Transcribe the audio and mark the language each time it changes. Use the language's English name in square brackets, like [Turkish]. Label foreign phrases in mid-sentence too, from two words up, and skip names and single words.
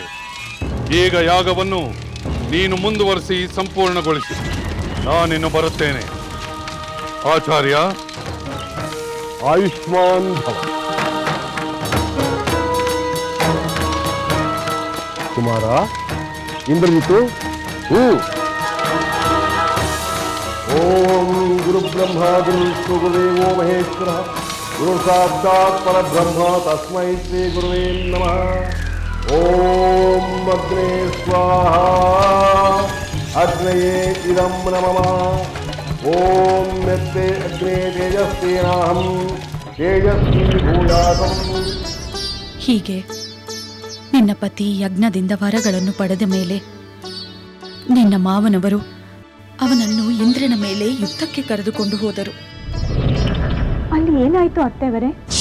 [Kannada] ಈಗ ಯಾಗವನ್ನು ನೀನು ಮುಂದುವರಿಸಿ ಸಂಪೂರ್ಣಗೊಳಿಸಿ. ನಾನಿನ್ನು ಬರುತ್ತೇನೆ. ಆಚಾರ್ಯ, [Sanskrit] ಆಯುಷ್ಮಾನ್ ಭವ. ಕುಮಾರ, ಇಂದ್ರಜಿತು. ಓಂ ಗುರು ಬ್ರಹ್ಮ ಗುರು ವಿಷ್ಣು ಗುರುದೇವೋ ಮಹೇಶ್ವರ ಗುರು ಸಾಕ್ಷಾತ್ ಪರಬ್ರಹ್ಮ ತಸ್ಮೈ ಶ್ರೀ ಗುರುವೇ ನಮಃ. ಓಂ ಅಗ್ನೇ ಸ್ವಾಹ ಅಗ್ನಯೇ ಇದಂ ನಮಃ. ಓಂ ಮೆತ್ತೆ ಅಗ್ನೇ ತೇಜಸ್ವೇನಾಹಂ ತೇಜಸ್ವಿ ಭೂಯಾಸಂ. [Kannada] ಹೀಗೆ ನಿನ್ನ ಪತಿ ಯಜ್ಞದಿಂದ ವರಗಳನ್ನು ಪಡೆದ ಮೇಲೆ ನಿನ್ನ ಮಾವನವರು ಅವನನ್ನು ಇಂದ್ರನ ಮೇಲೆ ಯುದ್ಧಕ್ಕೆ ಕರೆದುಕೊಂಡು ಹೋದರು. ಅಲ್ಲಿ ಏನಾಯ್ತು ಅತ್ತೆವರೇ?